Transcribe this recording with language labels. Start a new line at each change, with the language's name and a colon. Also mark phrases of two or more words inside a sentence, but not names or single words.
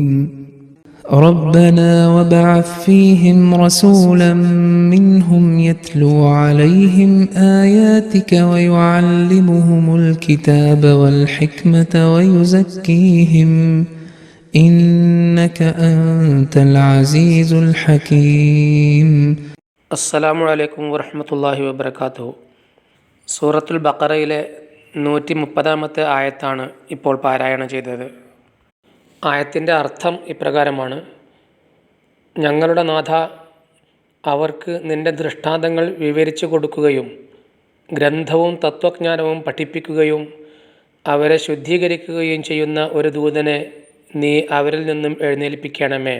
Arabic: ربنا وابعث فيهم رسولا منهم يتلو عليهم آياتك ويعلمهم الكتاب والحكمة ويزكيهم إنك أنت العزيز الحكيم. السلام عليكم ورحمة الله وبركاته.
Malayalam: സൂറത്തുൽ ബഖറയിലെ 130-ാമത്തെ ആയത്താണ് ഇപ്പോൾ പാരായണം ചെയ്തത്. ആയത്തിൻ്റെ അർത്ഥം ഇപ്രകാരമാണ്: ഞങ്ങളുടെ നാഥ, അവർക്ക് നിൻ്റെ ദൃഷ്ടാന്തങ്ങൾ വിവരിച്ചു കൊടുക്കുകയും ഗ്രന്ഥവും തത്വജ്ഞാനവും പഠിപ്പിക്കുകയും അവരെ ശുദ്ധീകരിക്കുകയും ചെയ്യുന്ന ഒരു ദൂതനെ നീ അവരിൽ നിന്നും എഴുന്നേൽപ്പിക്കണമേ.